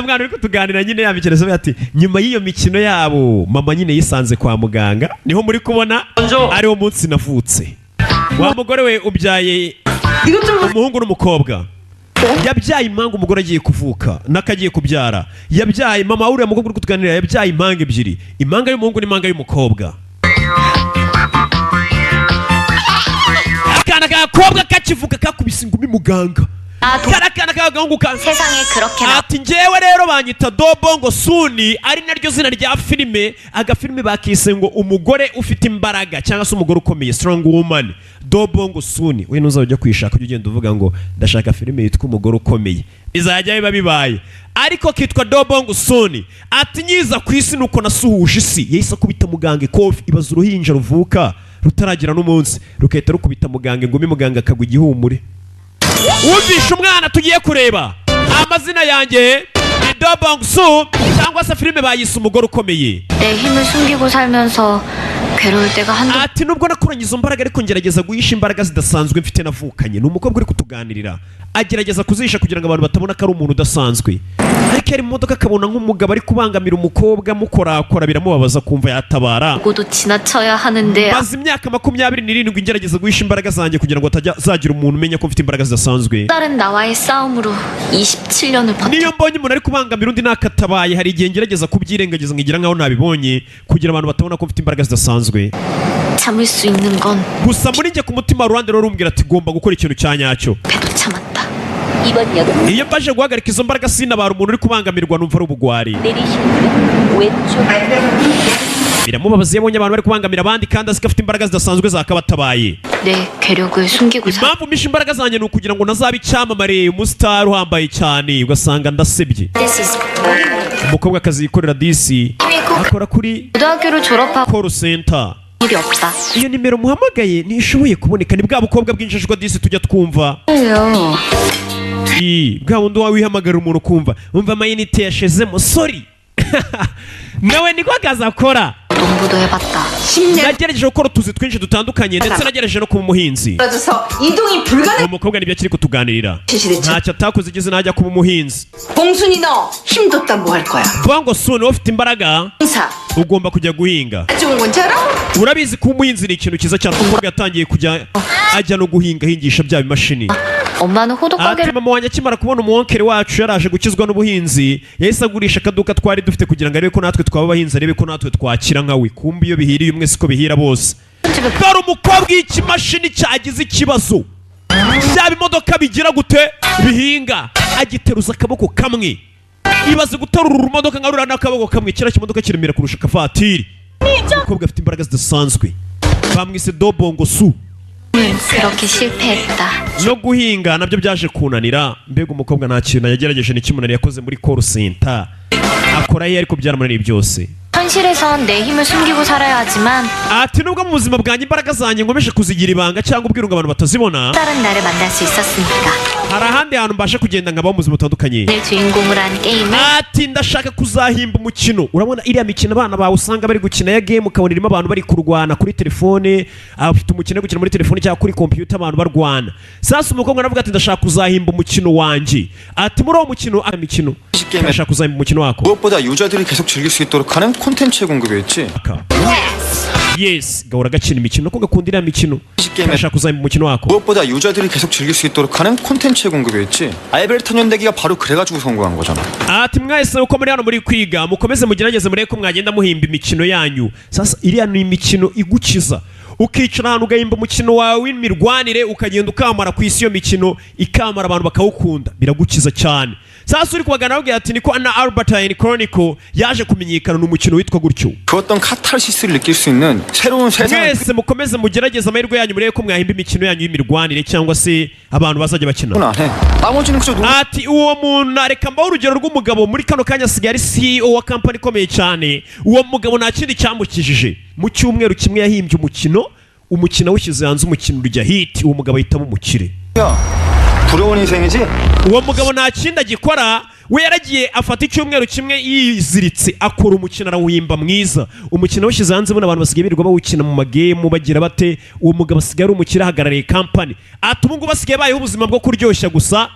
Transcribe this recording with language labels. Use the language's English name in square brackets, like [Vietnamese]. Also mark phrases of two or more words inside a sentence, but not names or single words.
[Kinyarwanda] mwana uri kutuganira nyine ya mikino asobe ati nyuma y'iyo mikino yabo mama nyine yisanze kwa muganga niho muri kubona ariwo munsi navutse wa mugore we ubyaye umuhungu n'umukobwa yabyaye impanga umugore agiye kuvuka n'akagiye kubyara yabyaye mama uriya mukobwa uri kutuganira yabyaye impanga ebyiri impanga y'umuhungu n'impanga y'umukobwa akana k'agakobwa kakivuka kakubise ingumi muganga karakana k'agahungu [Korean] 세상에 그렇게 나 [Kinyarwanda] ati njyewe rero banyita dobongo suni ari naryo zina rya filime agafilime bakise ngo umugore ufite imbaraga cyangwa se umugore ukomeye [English] strong woman [Kinyarwanda] dobongo suni we ntuzajya ujya kwishaka ujya ugenda uvuga ngo ndashaka filime yitwa umugore ukomeye bizajya biba bibaye ariko kitwa dobongo suni ati nyiza ku isi nuko nasuhuje isi yahise akubita muganga ikofi ibaza uruhinja ruvuka rutaragira n'umunsi rukahita rukubita muganga ingumi muganga akagwa igihumure wumvishe umwana tugiye kureba amazina yanjye ni dobong su cyangwa se filime bayise umugore ukomeye [Korean] 내 힘을 숨기고 살면서 괴로울 때가 한두 [Kinyarwanda] ati nubwo nakuranye izo mbaraga ariko ngerageza guhisha imbaraga zidasanzwe mfite navukanye ni umukobwa uri kutuganirira agerageza kuzihisha kugira ngo abantu batabona ko ari umuntu udasanzwe ariko ari mu modoka akabona nk'umugabo ari kubangamira umukobwa mukorakora biramubabaza kumva yatabara [Korean] 고도 지나쳐야 하는데 [Kinyarwanda] maze imyaka 27 ngerageza guhisha imbaraga zanjye kugira ngo atazagira umuntu umenya ko mfite imbaraga zidasanzwe [Korean] 다른 나와의 싸움으로 27년을 [Kinyarwanda] niyo [Korean] 버텼 [Kinyarwanda] mbonye umuntu ari kubangamira undi nakatabaye hari igihe ngerageza kubyirengagiza nkigira nkaho nabibonye kugira abantu batabona ko mfite imbaraga zidasanzwe [Korean] 참을 수 있는 건 [Kinyarwanda] gusa muri njye ku mutima ruhande rero rumbwira ati gomba gukora ikintu cya nyacyo [Korean] 배도 참았다. 이번 역은 [Kinyarwanda] iyo mbaje guhagarika izo mbaraga sinabara umuntu uri kubangamirwa numva ari ubugwari [Korean] 내리시는 왼쪽 [Kinyarwanda] biramubabaza iyo abonye abantu bari kubangamira abandi kandi azi ko afite imbaraga zidasanzwe zakabatabaye [Korean] 내 괴력을 숨기고 살 [Kinyarwanda] impamvu misha imbaraga zanjye ni ukugira ngo nazabe icyamamare umusitari uhambaye cyane ugasanga ndasebye [English] This is [Kinyarwanda] umukobwa akazi yikorera disi akora kuri [Korean] 고등학교를 졸업하고 [English] call center [Korean] 일이 없다. [Kinyarwanda] iyo nimero muhamagaye ntishoboye kuboneka ni bwa bukobwa bw'injajwa disi tujya twumva bwa wundi wawe wihamagara umuntu ukumva umva amayinite yashezemo sorry nawe niko akazi akora [Korean] 농부도 해봤다. [Kinyarwanda] nagerageje gukora utuzi twinshi dutandukanye ndetse nagerageje no kuba umuhinzi [Korean] 떨어져서 이동이 불가능. [Kinyarwanda] uwo mukobwa nibyo akiri kutuganirira ntacyo atakoze igeze najya kuba umuhinzi [Korean] 봉순이 너 힘뒀다 뭐 할 거야? [Kinyarwanda] vuga ngo suni wowe ufite imbaraga [Korean] 공사 [Kinyarwanda] ugomba kujya guhinga [Korean] 좋은 건지 알아? [Kinyarwanda] urabizi ko umuhinzi ni ikintu cyiza cyane umukobwa yatangiye kujya ajya no guhinga ahingisha bya bimashini [Korean] 엄마는 [Kinyarwanda] ati [Korean] 호두가게를 [Kinyarwanda] mama wanjye akimara kubona umuwonkere wacu yaraje gukizwa n'ubuhinzi yahise agurisha akaduka twari dufite kugira ngo arebe ko natwe twaba abahinzi arebe ko natwe twakira nkawe kumbi iyo bihiriye umwe siko bihira bose [Korean] 집에 [Kinyarwanda] dore umukobwa y'ikimashini cyagize ikibazo byaba imodoka bigira gute bihinga agiteruza akaboko kamwe ibaze guterura urumodoka nka ruriya n'akaboko kamwe kiriya kimodoka kiremera kurusha akavatiri umukobwa afite imbaraga zidasanzwe bamwise dobongo su [Korean] 그렇게 실패했다. [Kinyarwanda] no guhinga nabyo byaje kunanira mbega umukobwa nta kintu yagerageje n'ikimunani yakoze muri [English] call center [Kinyarwanda] akora ye ariko byaramunaniye byose [Korean] 현실에선 내 힘을 숨기고 살아야 하지만 [Kinyarwanda] ati nubwo mu buzima bwanjye imbaraga zanjye nkomeje kuzigira ibanga cyangwa ubwira ngo abantu batazibona [Korean] 다른 나를 만날 수 있었으니까 [Kinyarwanda] hari ahandi hantu mbasha kugenda nkabaho mu buzima butandukanye [Korean] 내 주인공으로 한 게임을 [Kinyarwanda] ati ndashaka kuzahimba umukino urabona iriya mikino abana bawe usanga bari gukina ya game ukabona irimo abantu bari kurwana kuri telefone afite umukino wo gukina muri telefone cyangwa kuri computer abantu barwana sasa umukobwa aravuga ati ndashaka kuzahimba umukino wanjye ati muri uwo mukino mikino ndashaka kuzahimba umukino wako [Korean] 무엇보다 유저들이 계속 즐길 수 있도록 하는 콘텐츠의 공급이었지. [Kinyarwanda] yes gahora gakina imikino ko gakunda iriya mikino ndashaka kuzahimba umukino wako [Korean] 무엇보다 유저들이 계속 즐길 수 있도록 하는 콘텐츠의 공급이었지. 알베르타 연대기가 바로 그래가지고 성공한 거잖아. [Kinyarwanda] ati mwese uko muri hano muri kwiga mukomeze mugerageze murebe ko mwagenda muhimba imikino yanyu sasa iriya ni imikino igukiza ukicara ahantu ugahimba umukino wawe w'imirwanire ukagenda ukamara ku isi iyo mikino ikamara abantu bakawukunda biragukiza cyane sasa uri kubagana babwira ati niko na Albert Einstein Chronicle yaje kumenyekana n'umukino witwa gutyo [Korean] 그 어떤 카타르시스를 느낄 수 있는 새로운 세상을 [Kinyarwanda] mwese mukomeze mugerageze amahirwe yanyu murebe ko mwahimba imikino yanyu y'imirwanire cyangwa se abantu bazajya bakina [Korean] 안 해. 나머지는 그저 [Kinyarwanda] ati uwo muntu areka mbaho urugero rw'umugabo muri kano kanya asigaye ari CEO wa kampani ikomeye cyane uwo mugabo nta kindi cyamukijije mu cyumweru kimwe yahimbye umukino awushyize hanze umukino urya hiti uwo mugabo ahitamo umukire [Korean] 부러운 인생이지. [Kinyarwanda] uwo mugabo nta kindi agikora we yaragiye afata icyumweru kimwe yiziritse akora umukino arawuhimba mwiza. Umukino washyize hanze buno abantu basigaye birirwa bawukina mu magemu bagira bate. Uwo mugabo asigaye ari umukire ahagarariye kampani. Ati ubu ngubu basigaye bayeho ubuzima bwo kuryoshya gusa.